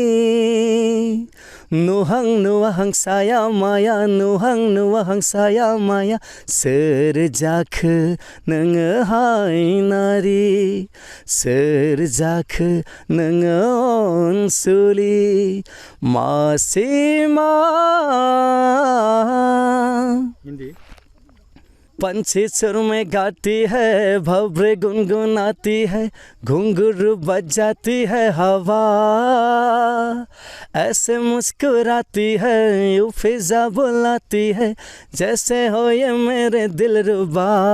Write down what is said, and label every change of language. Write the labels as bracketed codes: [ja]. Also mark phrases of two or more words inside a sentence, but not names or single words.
[brx] नुहां नुवाहां साया माया नुहां नुवाहां साया माया सोर जाखो नोङो हायनारि सोर जाखो नोङो अनसुलि मासिमां [hi] हिन्दी पंछी सुर में गाती है भव्र गुनगुनाती है घुंघरू बजाती है हवा ऐसे मुस्कुराती है यूं फिजा बुलाती है जैसे हो ये मेरे दिलरुबा